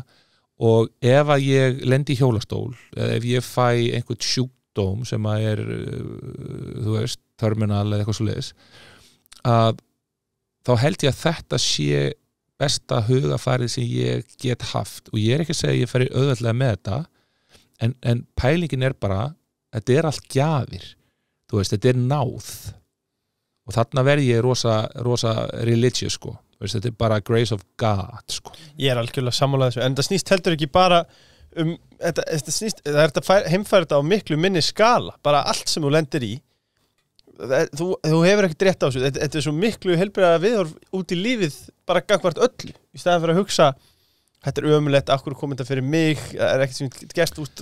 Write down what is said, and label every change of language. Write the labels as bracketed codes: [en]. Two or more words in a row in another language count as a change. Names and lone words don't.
[is] Og ef að ég lendi í hjólastól eða ef ég fæ einhvern sjúkdóm sem að þú veist, terminal eða eitthvað svoleiðis að þá held ég að þetta sé besta hugafarið sem ég get haft og ég ekki að segja að ég fari auðveldlega með þetta en pælingin bara þetta allt gjafir, þú veist, þetta náð og þarna verði ég rosa religious sko. Þetta bara [en] grace of God [is] sko. Ég algjörlega sammála þessu en það snýst heldur ekki bara þetta snýst, það að heimfæra þetta á miklu minni skala, bara allt sem þú lendir í þú hefur ekkert rétt á þessu, þetta svo miklu heilbrigða viðhorf út í lífið bara gagnvart öllu, í staðan fyrir að hugsa þetta ömurlegt, af hverju kom þetta fyrir mig ekkert sem gerst út